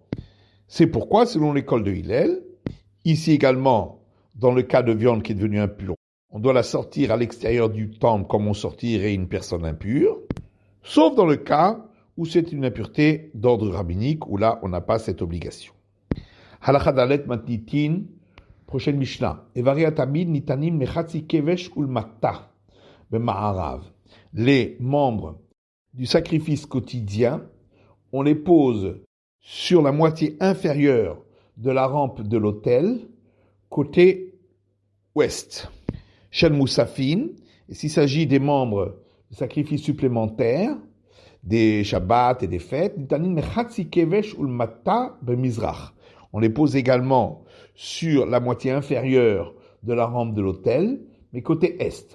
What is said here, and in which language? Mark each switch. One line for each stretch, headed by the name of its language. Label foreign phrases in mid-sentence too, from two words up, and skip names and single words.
French: C'est pourquoi, selon l'école de Hillel, ici également, dans le cas de viande qui est devenue impure, on doit la sortir à l'extérieur du temple comme on sortirait une personne impure, sauf dans le cas où c'est une impureté d'ordre rabbinique, où là, on n'a pas cette obligation.
Hebrew: הלכה ד מתניתין,
French: prochaine Mishnah.
Hebrew: אברי התמיד ניתנים מחצי כבש ולמטה במערב.
French: Les membres du sacrifice quotidien, on les pose sur la moitié inférieure de la rampe de l'autel, côté ouest.
Hebrew: של מוספין,
French: et s'il s'agit des membres de sacrifices supplémentaires, des Shabbats et des fêtes, on les pose également sur la moitié inférieure de la rampe de l'autel, mais côté est.